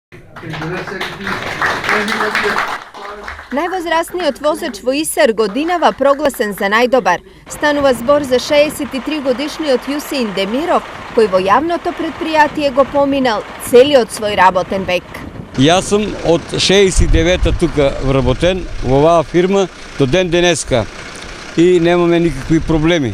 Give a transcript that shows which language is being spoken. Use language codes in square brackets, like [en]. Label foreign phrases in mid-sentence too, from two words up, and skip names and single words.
[mk] Највозрасниот возач во Исар годинава прогласен за најдобар. Станува збор за 63-годишниот Јусеин Демиров, кој во јавното предпријатие го поминал целиот свој работен век. Јас сум од 69-та тука вработен во оваа фирма до ден денеска и немаме никакви проблеми.